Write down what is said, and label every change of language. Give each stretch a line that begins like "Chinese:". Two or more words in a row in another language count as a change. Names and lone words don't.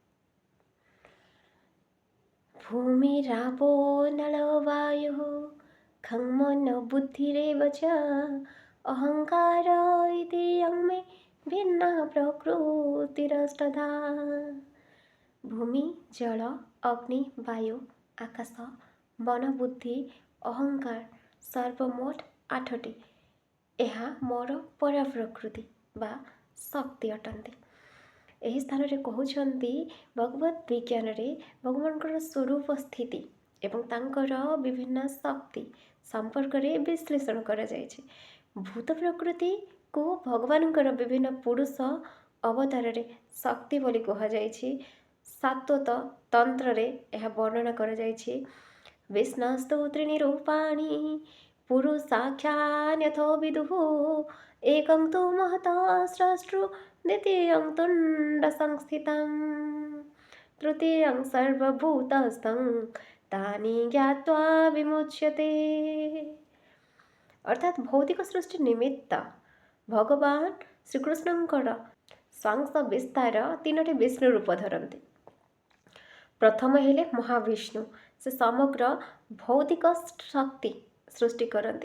Sanskrit: भूमिरापो नलो वायुः खं मनो बुद्धिरेव च अहंकार इति यं मे भिन्ना प्रकृतिरष्टधा।
Odia: ଭୂମି, ଜଳ, ଅଗ୍ନି, ବାୟୁ, ଆକାଶ, ମନ, ବୁଦ୍ଧି, ଅହଂକାର ସର୍ବମୋଟ 8ଟି। ଏହା ମୋର ପରା ପ୍ରକୃତି ବା ଶକ୍ତି ଅଟନ୍ତି। ଏହି ସ୍ଥାନରେ କହୁଛନ୍ତି ଭଗବତ ବିଜ୍ଞାନରେ ଭଗବାନଙ୍କର ସ୍ୱରୂପ ସ୍ଥିତି ଏବଂ ତାଙ୍କର ବିଭିନ୍ନ ଶକ୍ତି ସମ୍ପର୍କରେ ବିଶ୍ଳେଷଣ କରାଯାଇଛି। ଭୂତ ପ୍ରକୃତିକୁ ଭଗବାନଙ୍କର ବିଭିନ୍ନ ପୁରୁଷ ଅବତାରରେ ଶକ୍ତି ବୋଲି କୁହାଯାଇଛି। ସାତ୍ୱତ ତନ୍ତ୍ରରେ ଏହା ବର୍ଣ୍ଣନା କରାଯାଇଛି।
Sanskrit: ବିଷ୍ଣୁସ୍ତୁ ତ୍ରୀଣି ରୂପାଣି पुरुषाख्यान्यथो विदुः एकं तु महतः स्रष्टृ द्वितीयं तुण्डसंस्थितं तृतीयं सर्वभूतस्थं तानि ज्ञात्वा विमुच्यते।
Odia: ଅର୍ଥାତ ଭୌତିକ ସୃଷ୍ଟି ନିମିତ୍ତ ଭଗବାନ ଶ୍ରୀକୃଷ୍ଣଙ୍କର ସ୍ୱାଂଶ ବିସ୍ତାର 3ଟି ବିଷ୍ଣୁ ରୂପ ଧରନ୍ତି। ପ୍ରଥମ ହେଲେ ମହାବିଷ୍ଣୁ, ସେ ସମଗ୍ର ଭୌତିକ ଶକ୍ତି ସୃଷ୍ଟି କରତି।